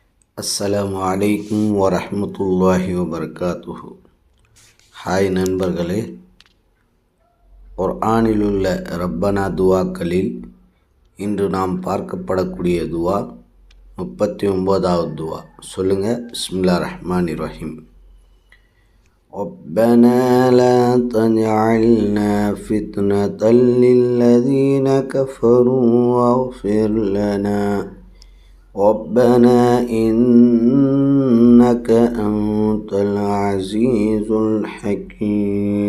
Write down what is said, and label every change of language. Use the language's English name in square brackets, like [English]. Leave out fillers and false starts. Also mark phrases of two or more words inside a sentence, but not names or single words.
[Arabic] السلام عليكم ورحمة الله وبركاته. [Tamil] ஹாய் நண்பர்களே, குர்ஆனிலுள்ள ரப்பனா துவாக்களில் இன்று நாம் பார்க்கப்படக்கூடிய துவா 39வது துவா. [Arabic] சொல்லுங்கள். بسم الله الرحمن الرحيم. ربنا لا تجعلنا فتنة للذين كفروا واغفر لنا ربنا إنك أنت العزيز الحكيم.